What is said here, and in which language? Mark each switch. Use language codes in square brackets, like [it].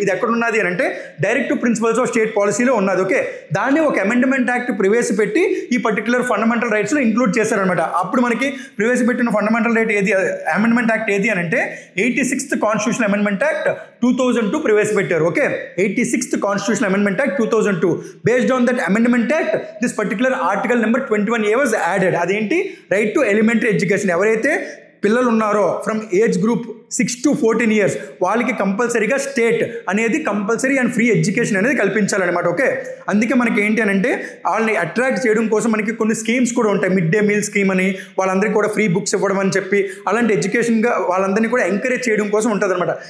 [te] ఇది ఎక్కడ ఉన్నది అని అంటే డైరెక్ట్ ప్రిన్సిపల్స్ ఆఫ్ స్టేట్ పాలసీలో ఉన్నది. ఓకే, దాన్ని ఒక అమెండ్మెంట్ యాక్ట్ ప్రవేశపెట్టి ఈ పర్టికులర్ ఫండమెంటల్ రైట్స్లో ఇంక్లూడ్ చేశారనమాట. అప్పుడు మనకి ప్రవేశపెట్టిన ఫండమెంటల్ రైట్ ఏది, అమెండ్మెంట్ యాక్ట్ ఏది అని అంటే 86th కాన్స్టిట్యూషన్ అమెండ్మెంట్ యాక్ట్ 2002 ప్రవేశపెట్టారు. [en] ఓకే, 86th constitution Amendment Act 2002. Based on that Amendment Act, this particular article number 21A was added. అదేంటి, right to elementary education. [te] ఎవరైతే పిల్లలు ఉన్నారో [en] from age group 6 to 14 years [te] వాళ్ళకి కంపల్సరీగా స్టేట్ అనేది [en] compulsory and free education [te] అనేది కల్పించాలన్నమాట. Okay, అందుకే మనకి ఏంటి అని అంటే వాళ్ళని అట్రాక్ట్ చేయడం కోసం మనకి కొన్ని స్కీమ్స్ కూడా ఉంటాయి. మిడ్ డే మీల్ స్కీమ్ అని, వాళ్ళందరికీ కూడా ఫ్రీ బుక్స్ ఇవ్వడం అని చెప్పి, అలాంటి ఎడ్యుకేషన్గా వాళ్ళందరినీ కూడా ఎంకరేజ్ చేయడం కోసం ఉంటుంది అనమాట.